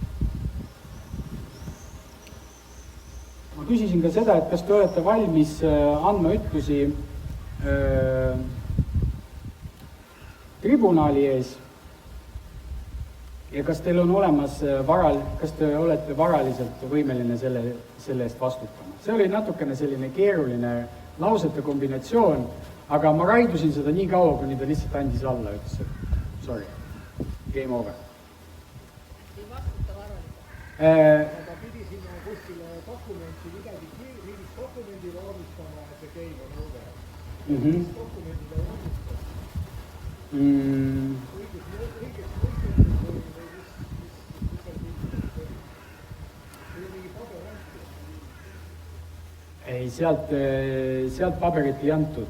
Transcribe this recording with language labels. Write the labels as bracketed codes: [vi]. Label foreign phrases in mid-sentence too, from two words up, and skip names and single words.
[et] Ma küsisin ka seda, et kas te olete valmis andma ütlusi tribunali ees ja kas teil on olemas kas te olete varaliselt võimeline selle eest vastutama. See oli natukene selline keeruline lausete kombinatsioon, aga ma raidusin seda nii kaua, kuni ta lihtsalt andis alla, ütles, et sorry, [en] game over. [et] Ei vastuta varaliselt. Aga pidi sinna kuskile dokumenti mingit dokumendi vormistama, et see game on over. Mis dokumendile vormistab? Ei, sealt paberit ei antud.